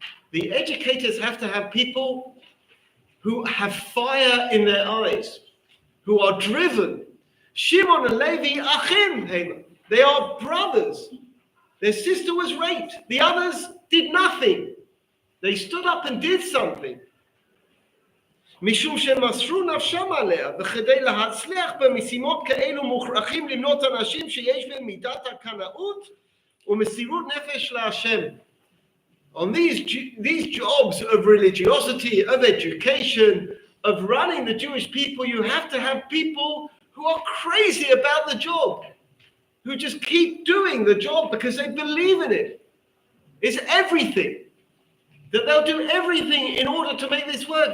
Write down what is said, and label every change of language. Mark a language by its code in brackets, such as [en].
[en] The educators have to have people who have fire in their eyes, who are driven. Shimon and Levi, achim, they are brothers. Their sister was raped. The others did nothing. They stood up and did something. [he] משום שמסרו נפשם עליה, וכדי להצליח במשימות כאלו מוכרחים למנות אנשים שיש בהם מידת הקנאות ומסירות נפש להשם. [en] on these jobs of religiosity, of education, of running the Jewish people, you have to have people who are crazy about the job, who just keep doing the job because they believe in it. It's everything. That they'll do everything in order to make this work.